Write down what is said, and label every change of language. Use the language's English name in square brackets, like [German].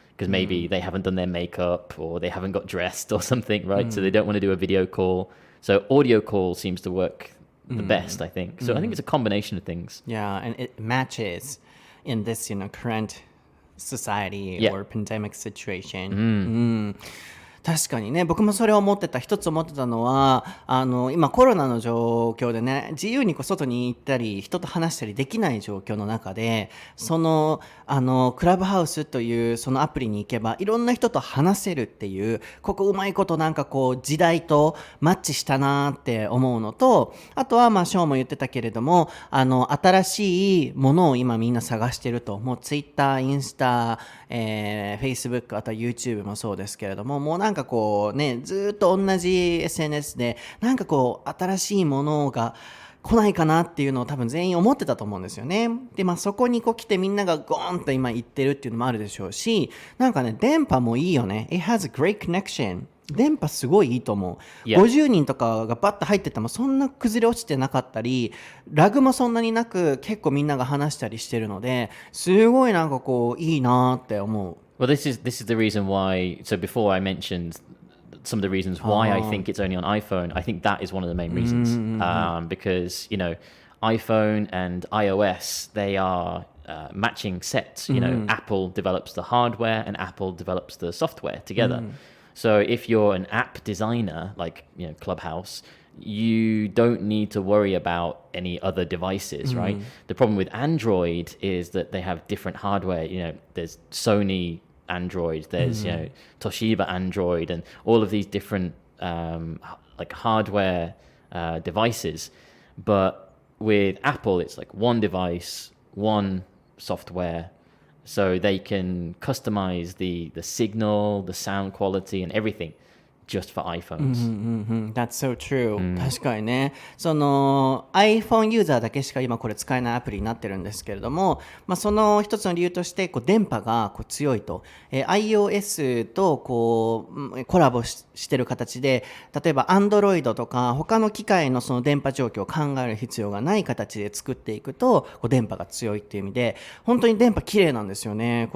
[English] Because maybe they haven't done their makeup or they haven't got dressed or something, right? So they don't want to do a video call. So audio call seems to work the best, I think. So I think it's a combination of things. Yeah, and it matches in this, current society or pandemic situation. [Japanese] 確かにね、僕もそれを一つ思ってたのは、今コロナの状況でね、自由に外に行ったり、人と話したりできない状況の中で、クラブハウスというそのアプリに行けば、いろんな人と話せるっていう、ここうまいことなんかこう、時代とマッチしたなって思うのと、あとはショーも言ってたけれども、新しいものを今みんな探してると、もうツイッター、インスタ、 Facebook、あとは YouTube もそうですけれども、もうなんかこうね、ずっと同じ SNS で、なんかこう、新しいものが来ないかなっていうのを多分全員思ってたと思うんですよね。で、そこに来てみんながゴーンと今言ってるっていうのもあるでしょうし、なんかね、電波もいいよね。 [English] It has a great connection. [Japanese] 電波すごいいいと思う。50人とかがバッと入っててもそんな崩れ落ちてなかったり、ラグもそんなになく結構みんなが話したりしてるので、すごいなんかこういいなって思う。 [English] Well, this is the reason why. So before I mentioned some of the reasons why I think it's only on iPhone, I think that is one of the main reasons. Because iPhone and iOS, they are matching sets. Apple develops the hardware and Apple develops the software together.So if you're an app designer, like Clubhouse, you don't need to worry about any other devices, right? The problem with Android is that they have different hardware. There's Sony Android, there's Toshiba Android, and all of these different like hardware devices. But with Apple, it's like one device, one software.So they can customize the signal, the sound quality, and everything just for iPhones. That's so true. [Japanese] 確かにね。その iPhone ユーザーだけしか今これ使えないアプリになってるんですけれども、その一つの理由として電波が強いと、iOS とコラボしてる形で、例えば Android とか他の機械のその電波状況を考える必要がない形で作っていくと電波が強いっていう意味で、本当に電波綺麗なんですよね。